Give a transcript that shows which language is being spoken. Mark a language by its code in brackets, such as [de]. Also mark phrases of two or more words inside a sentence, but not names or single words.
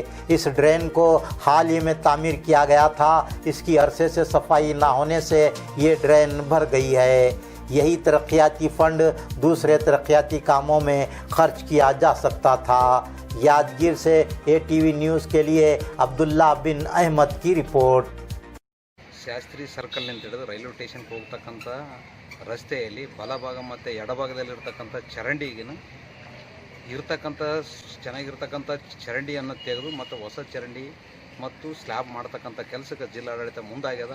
[ur] اس ڈرین کو حال ہی میں تعمیر کیا گیا تھا، اس کی عرصے سے صفائی نہ ہونے سے یہ ڈرین بھر گئی ہے. یہی ترقیاتی فنڈ دوسرے ترقیاتی کاموں میں خرچ کیا جا سکتا تھا. یادگیر سے ATV نیوز کے لیے عبداللہ بن احمد کی رپورٹ. [kn] ಶಾಸ್ತ್ರಿ ಸರ್ಕಲ್ ಅಂತ ಹೇಳಿದ್ರೆ ರೈಲ್ವೆ ಸ್ಟೇಷನ್ಗೆ ಹೋಗ್ತಕ್ಕಂಥ ರಸ್ತೆಯಲ್ಲಿ ಬಲಭಾಗ ಮತ್ತು ಎಡಭಾಗದಲ್ಲಿರ್ತಕ್ಕಂಥ ಚರಂಡಿಗಿನ ಇರ್ತಕ್ಕಂಥ ಚೆನ್ನಾಗಿರ್ತಕ್ಕಂಥ ಚರಂಡಿಯನ್ನು ತೆಗೆದು ಮತ್ತು ಹೊಸ ಚರಂಡಿ ಮತ್ತು ಸ್ಲ್ಯಾಬ್ ಮಾಡ್ತಕ್ಕಂಥ ಕೆಲಸಕ್ಕೆ ಜಿಲ್ಲಾಡಳಿತ ಮುಂದಾಗ್ಯದ।